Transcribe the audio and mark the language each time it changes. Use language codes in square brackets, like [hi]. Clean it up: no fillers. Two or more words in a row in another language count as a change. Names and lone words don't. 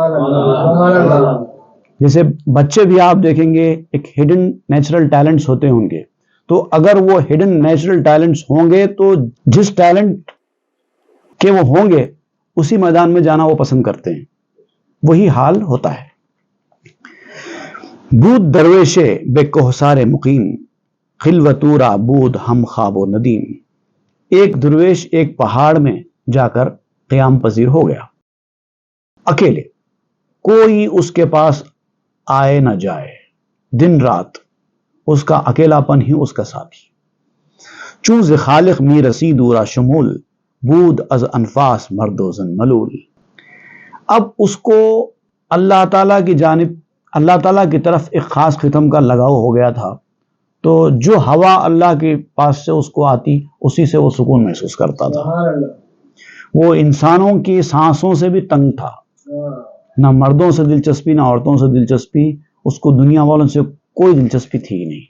[ur] جیسے بچے بھی آپ دیکھیں گے ایک [en] hidden natural talents [ur] ہوتے ہیں ان کے، تو اگر وہ [en] hidden natural talents [ur] ہوں گے تو جس ٹیلنٹ کے وہ ہوں گے اسی میدان میں جانا وہ پسند کرتے ہیں. وہی حال ہوتا ہے. [fa] بود درویشے بے کوہسار مقیم، خلوتورا بود ہم خواب و ندیم. [ur] ایک درویش ایک پہاڑ میں جا کر قیام پذیر ہو گیا، اکیلے، کوئی اس کے پاس آئے نہ جائے، دن رات اس کا اکیلا پن ہی اس کا ساتھی. [fa] چون ز خالق می رسید دورا شمول، بود از انفاس مرد و زن ملول. [ur] اب اس کو اللہ تعالیٰ کی طرف ایک خاص قسم کا لگاؤ ہو گیا تھا. تو جو ہوا اللہ کے پاس سے اس کو آتی اسی سے وہ سکون محسوس کرتا تھا. وہ انسانوں کی سانسوں سے بھی تنگ تھا، نہ مردوں سے دلچسپی نہ عورتوں سے دلچسپی، اس کو دنیا والوں سے کوئی دلچسپی تھی ہی نہیں.